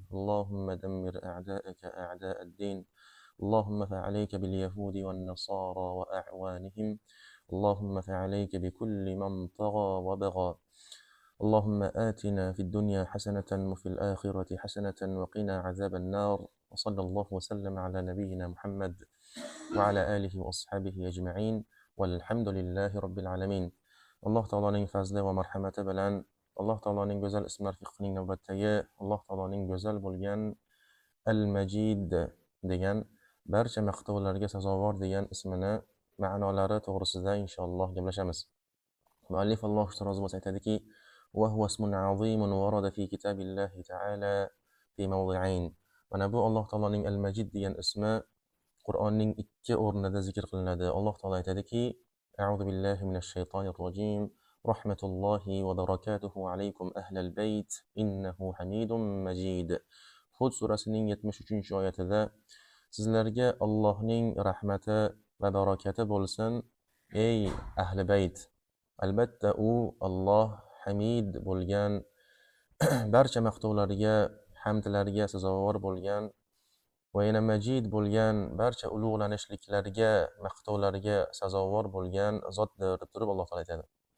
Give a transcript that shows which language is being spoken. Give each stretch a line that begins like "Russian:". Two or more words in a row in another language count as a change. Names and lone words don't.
Arabic: اللهم دمر أعداءك أعداء الدين. اللهم فعليك باليهود والنصارى وأعوانهم. اللهم فعليك بكل من طغى وبغى. اللهم آتنا في الدنيا حسنة وفي الآخرة حسنة وقنا عذاب النار. وصلى الله وسلم على نبينا محمد وعلى آله وأصحابه أجمعين. والحمد لله رب العالمين.
Uzbek: Alloh taoloning fazli va marhamati bilan, Alloh taoloning go'zal ismlar fiqhining navbatdagi, Alloh taoloning go'zal bo'lgan Al-Majid degan, barcha maqtovlarga sazovor degan ismini ma'nolari to'g'risida inshaalloh gaplashamiz. Muallif Alloh uchun rozi bo'lsa aytadiki:
Arabic: "وهو اسم عظيم ورد في كتاب الله تعالى في موضعين." Mana bu Alloh taoloning Al-Majid degan ismi Qur'onning ikki o'rnida zikr qilinadi.
Uzbek: Alloh taolo aytadiki:
Arabic: "أعوذ بالله من الشيطان الرجيم. رحمة الله وبركاته عليكم أهل البيت. إنه حميد مجيد."
Uzbek: Hud surasining 73-oyatida sizlarga Allohning rahmati va barakati bo'lsin, ey ahli bayt. Albatta u Alloh Hamid bo'lgan, barcha maqtovlarga, hamdlarga sazovor bo'lgan va yana Majid bo'lgan, barcha ulug'lanishliklarga, maqtovlarga sazovor bo'lgan zotdir deb turib Alloh taolo aytadi.